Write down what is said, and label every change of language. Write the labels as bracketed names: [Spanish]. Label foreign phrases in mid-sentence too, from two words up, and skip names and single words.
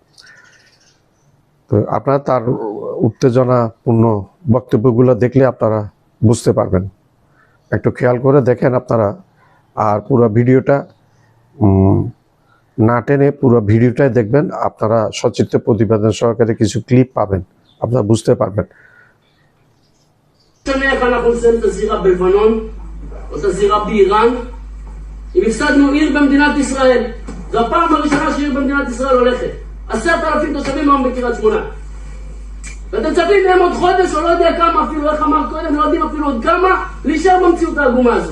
[Bangla] তো আপনারা তার উত্তেজনাপূর্ণ বক্তব্যগুলো দেখলে আপনারা বুঝতে পারবেন, একটু খেয়াল করে দেখেন আপনারা। আর পুরো ভিডিওটা না টেনে পুরো ভিডিওটাই দেখবেন, আপনারা সচিত্র প্রতিবেদন সহকারে কিছু ক্লিপ পাবেন, আপনারা বুঝতে পারবেন। [Hebrew] משנה איך אנחנו נסיים את הזירה בלבנון או את הזירה באיראן אם הפסדנו עיר במדינת ישראל. זו הפעם הראשונה שעיר במדינת ישראל הולכת. 10,000 תושבים היום בקריית שמונה, ואתם מצפים מהם עוד חודש או לא יודע כמה, אפילו איך אמרת קודם, לא יודעים אפילו עוד כמה, להישאר במציאות העגומה הזו.